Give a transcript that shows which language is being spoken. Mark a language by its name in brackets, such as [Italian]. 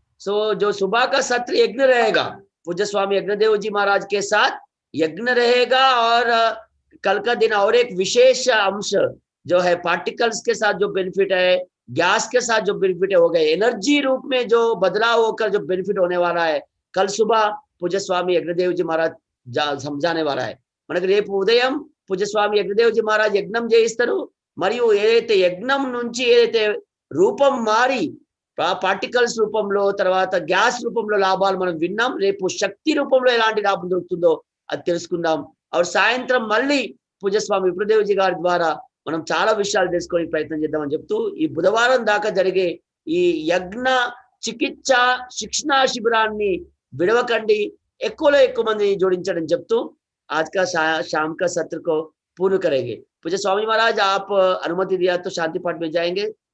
[Hindi] सो जो सुबह का सत्र यज्ञ रहेगा पूज्य स्वामी यज्ञदेव जी महाराज के साथ यज्ञ रहेगा, और कल का दिन और एक विशेष अंश जो है पार्टिकल्स के साथ जो बेनिफिट है, गैस के साथ जो बेनिफिट है, हो गए एनर्जी रूप में जो बदलाव होकर जो बेनिफिट होने वाला है, कल सुबह पूज्य स्वामी यज्ञदेव जी महाराज समझाने वाला है। [Telugu] మనకి రేపు ఉదయం పూజ్య స్వామి యజ్ఞదేవ్ జీ మహారాజ్ యజ్ఞం చేయిస్తారు, మరియు ఏదైతే యజ్ఞం నుంచి ఏదైతే రూపం మారి పార్టికల్స్ రూపంలో తర్వాత గ్యాస్ రూపంలో లాభాలు మనం విన్నాం, రేపు శక్తి రూపంలో ఎలాంటి లాభం దొరుకుతుందో అది తెలుసుకుందాం। और సాయంత్రం మళ్ళీ పూజ్య స్వామి విప్రదేవ్ జీ గారి ద్వారా మనం చాలా విషయాలు తెలుసుకొని ప్రయత్నం చేద్దామని చెప్తూ ఈ బుధవారం దాకా జరిగే ఈ యజ్ఞ చికిత్స శిక్షణా శిబిరాన్ని విడవకండి, ఎక్కువలో ఎక్కువ మంది జోడించడం చెప్తూ [Hindi] आज का शाम का सत्र को पूर्ण करेंगे। पूज्य स्वामी महाराज आप अनुमति दिया तो शांति पाठ में जाएंगे।